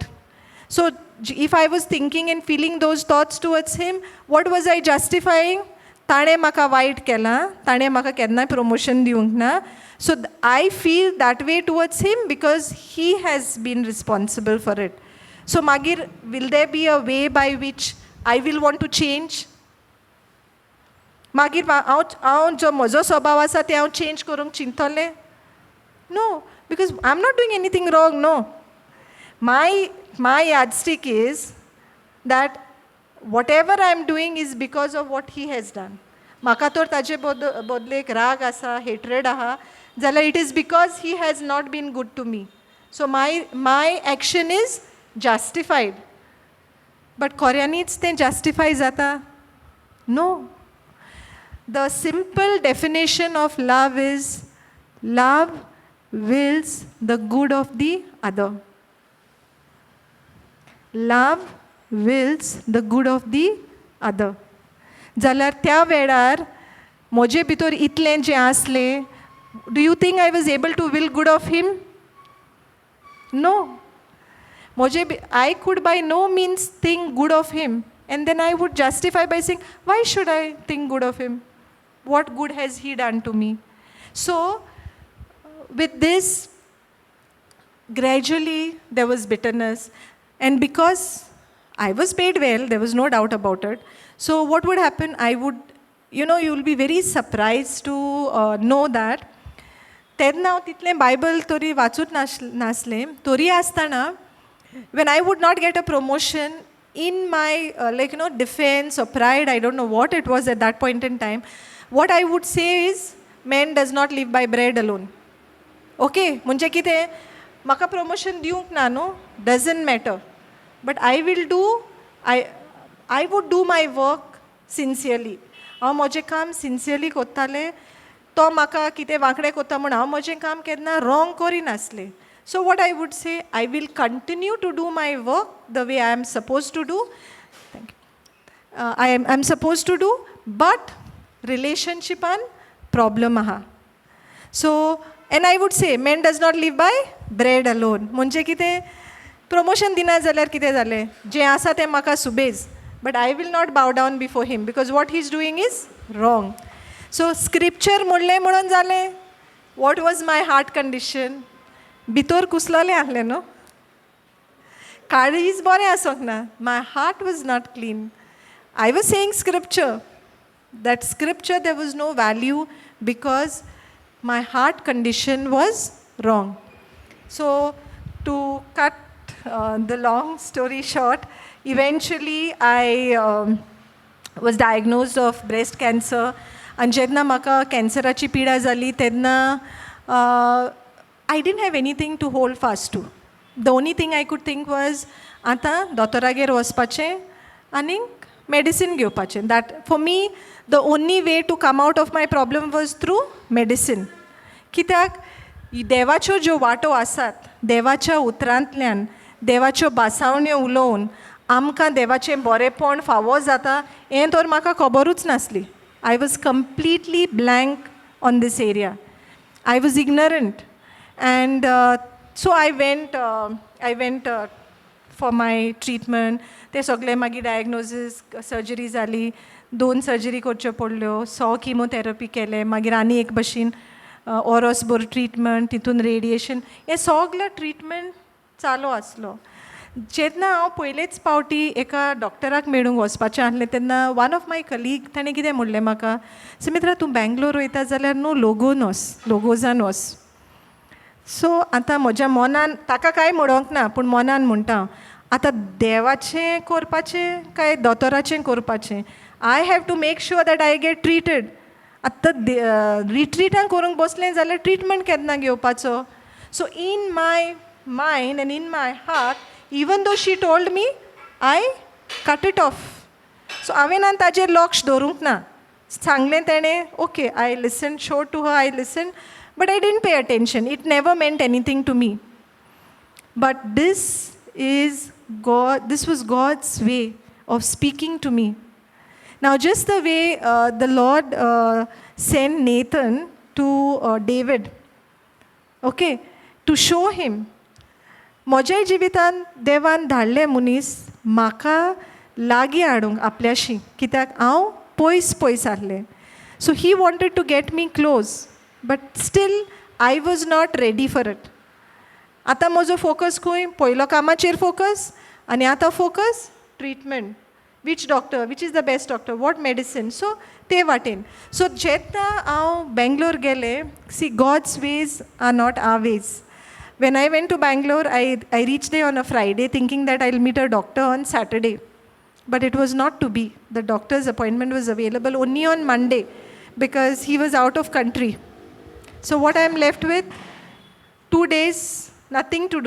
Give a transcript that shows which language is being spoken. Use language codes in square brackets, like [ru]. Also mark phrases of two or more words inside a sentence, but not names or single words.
[en] So if I was thinking and feeling those thoughts towards him, what was I justifying? [kok] ताणें म्हाका वायट केलां, ताणें म्हाका केन्नाय प्रमोशन दिवंक ना. [en] So I feel that way towards him because he has been responsible for it. So मागीर will there be a way by which I will want to change? [kok] मागीर हांव जो म्हजो स्वभाव आसा ते हांव चेंज करूंक चिंतलें? [en] No, because I'm not doing anything wrong, no. My yardstick is that whatever I'm doing is because of what he has done. [kok] म्हाका तर ताजे बदलेक राग आसा, [en] hatred [kok] आहा, जाल्यार [en] it is because he has not been good to me. So my action is justified. [kok] But खऱ्यांनीच तें justify जाता? [en] No. The simple definition of love is love wills the good of the other. Love wills the good of the other. [kok] जाल्यार त्या वेळार म्हजे भितर इतलें जें आसलें, [en] Do you think I was able to will good of him? नो. I could by no means think good of him. And then I would justify by saying, why should I think good of him? What good has he done to me? So, with this, gradually there was bitterness. And because I was paid well, there was no doubt about it. So, what would happen? I would, you will be very surprised to know that [kok] तेन्ना हांव तितलें बायबल तरी वाचूच नासलें. तरी आसतना, [en] when I would not get a promotion, in my defense or pride, I don't know what it was at that point in time, what I would say is, man does not live by bread alone. [kok] Okay, म्हणजे कितें, म्हाका प्रमोशन दिवंक ना न्हू, [en] doesn't matter, but I would do my work sincerely. [kok] हांव म्हजें काम सिन्सियरली कोत्तालें. तो म्हाका कितें वांकडें कोत्ता म्हूण हांव म्हजें काम केन्ना रॉंग करिनासलें. [en] So what I would say, I will continue to do my work the way I am supposed to do. Thank you. I'm supposed to do, but relationship and problem aha. So, and I would say, man does not live by bread alone. [kok] म्हणजे कितें, promotion दिना जाल्यार कितें जालें, जें आसा तें म्हाका सुबेज, [en] but I will not bow down before him because what he's doing is wrong. [kok] So scripture म्हणलें म्हणून जालें. [en] What was my heart condition? [kok] भितर कुसलोलें आहलें न्हू, काळीज बरें आसोंक ना. [en] My heart was not clean. I was saying scripture. That scripture there was no value because my heart condition was wrong. So to cut the long story short, eventually I was diagnosed of breast cancer. [kok] आनी जेन्ना म्हाका कॅन्सराची पिडा जाली तेन्ना [en] I didn't have anything to hold fast to. The only thing I could think was, [kok] आतां दोतोरागेर वचपाचें आनी medicine घेवपाचें. [en] That for me, the only way to come out of my problem was through medicine. [kok] कित्याक देवाच्यो ज्यो वाटो आसात, देवाच्या उतरांतल्यान, देवाच्यो बासावण्यो उलोवन आमकां देवाचें बरेंपण फावो जाता, हें तर म्हाका खबरूच नासली. [en] I was completely blank on this area. I was ignorant. And so I went for my treatment. [kok] ते सगळे मागीर डायग्नोसीस, सर्जरी जाली, 2 सर्जरी करच्यो पडल्यो, 100 किमोथेरपी केले, मागीर आनी एक भशेन ऑरोसबोर ट्रिटमेंट, तितून रेडिएशन, हें सगळें ट्रिटमेंट चालू आसलो. जेन्ना हांव पयलेच फावटी एका डॉक्टराक मेळूंक वचपाचें आहलें तेन्ना [en] one of my colleague [kok] ताणें कितें म्हणलें म्हाका, सुमित्रा तूं बँगलोर वयता जाल्यार न्हू लोगोजान वच. सो आतां म्हज्या मनान, ताका कांय म्हणोंक ना, पूण मनान म्हणटा आतां देवाचें करपाचें काय दोतोराचें करपाचें. [en] I have to make sure that I get treated. [kok] आतां रिट्रिटांक करूंक बसलें जाल्यार ट्रिटमेंट केन्ना घेवपाचो. [en] So in my mind and in my heart, even though she told me, I cut it off. [kok] So हांवें ताजेर लक्ष दवरूंक ना. सांगलें तेणें, [en] okay, I listened, showed to her, I listened, but I didn't pay attention. It never meant anything to me. But this was God's way of speaking to me. Now just the way the Lord sent Nathan to David, okay, to show him. [kok] म्हज्याय जिवितान देवान धाडलें मनीस म्हाका लागीं हाडूंक आपल्याशी, कित्याक हांव पयस आहलें. [en] So he wanted to get me close, but still I was not ready for it. [kok] आतां म्हजो फोकस खंय, पयलो कामाचेर फोकस, आनी आतां फोकस ट्रिटमेंट. [en] Which doctor, which is the best doctor, what medicine, so [kok] ते वाटेन. सो जेन्ना हांव बेंगलोर गेलें, [en] See God's ways are not our ways. When I went to Bangalore, I reached there on a Friday thinking that I'll meet a doctor on Saturday. But it was not to be. The doctor's appointment was available only on Monday because he was out of country. So what I'm left with, 2 days, nothing to do.